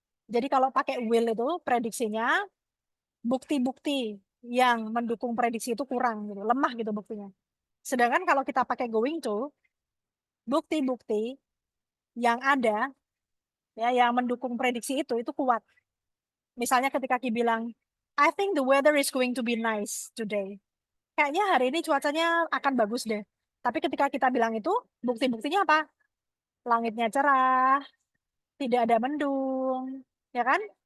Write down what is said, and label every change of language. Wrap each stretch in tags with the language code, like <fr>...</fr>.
<id>Jadi kalau pakai will itu prediksinya bukti-bukti yang mendukung prediksi itu kurang gitu, lemah gitu buktinya. Sedangkan kalau kita pakai going to, bukti-bukti yang ada ya yang mendukung prediksi itu kuat. Misalnya ketika Ki bilang,</id> <en>I think the weather is going to be nice today.</en> <id>Kayaknya hari ini cuacanya akan bagus deh. Tapi ketika kita bilang itu, bukti-buktinya apa? Langitnya cerah, tidak ada mendung, ya kan?</id>